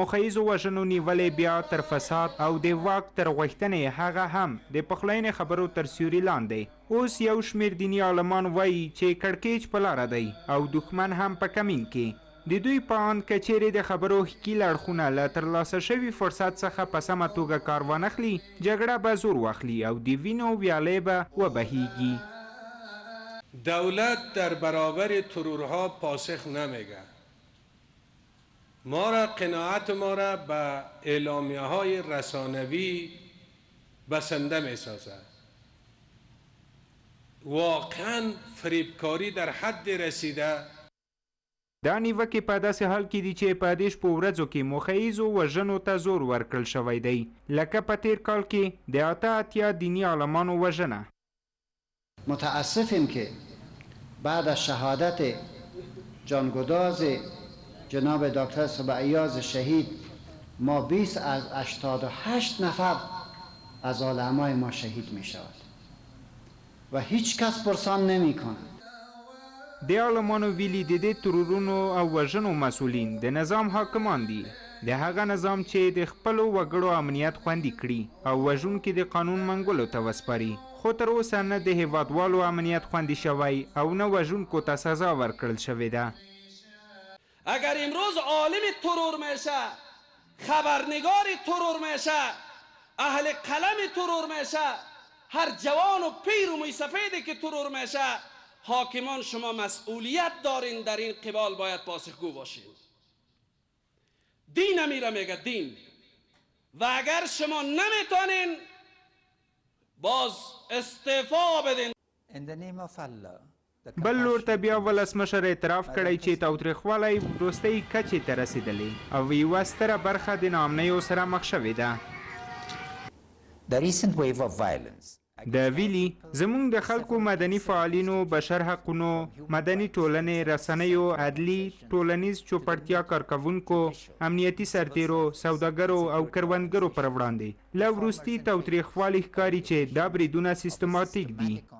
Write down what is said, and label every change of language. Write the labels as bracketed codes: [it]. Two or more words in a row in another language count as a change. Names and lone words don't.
[ps] موخیزو وژنو نیولې بیا تر فساد او د واک تر غوښتنې هغه هم د پخلاینې خبرو تر سیوري لاندې اوس یو شمېر دیني عالمان وایي چې کړکېچ په لاره دی او دښمن هم په کمین کې د دوی په اند که چیرې د خبرو ښکیل اړخونه له ترلاسه شوي فرصت څخه په سمه توګه کار وانخلي جګړه به زور واخلي او د وینو ویالې به وبهیږي. [fa] دولت در برابر ترورها پاسخ نمیگه. ما را قناعت ما را به اعلامیه های رسانوی بسنده می سازد. واقعا فریبکاری در حد رسیده. [ps] دا نیوکې په داسې حال کې دي چې په دې شپو ورځو کې موخیزو وژنو ته زور ورکړل شوی دی لکه په تیر کال کې د 88 دینی عالمانو وژنه. [fa] متاسفیم که بعد از شهادت جانگداز جناب دکتر سبعیاز شهید ما 20 از 88 نفر از علمای ما شهید می شود و هیچ کس پرسان نمی کند. [ps] د عالمانو ویلي د دې ترورونو او وژنو مسؤلین د نظام حاکمان دي د هغه نظام چې د خپلو وګړو امنیت خوندي کړي او وژونکي د قانون منګولو ته وسپاري خو تر اوسه نه د هیوادوالو امنیت خوندي شوی او نه وژونکو ته سزا ورکړل شوې ده. [fa] اگر امروز عالم ترور میشه خبرنگار ترور میشه اهل قلم ترور میشه هر جوان و پیر و موسفیدی که ترور میشه حاکمان شما مسئولیت دارین در این قبال باید پاسخگو باشین. دین امیره میگه دین و اگر شما نمیتونین باز استعفا بدین. [ps] بل لور ته بیا ولسمشر اعتراف کړی چې تاوتریخوالی وروستۍ کچې ته رسېدلی او یوه ستره برخه د ناامنیو سره مخ شوې ده. د ویلي زموږ د خلکو مدني فعالینو بشر حقونو مدني ټولنې رسنیو عدلي ټولنیز چوپړتیا کارکوونکو امنیتي سرتیرو سوداګرو او کروندګرو پر وړاندې له وروستي تاوتریخوالي ښکاري چې دا بریدونه سیستماتیک دي.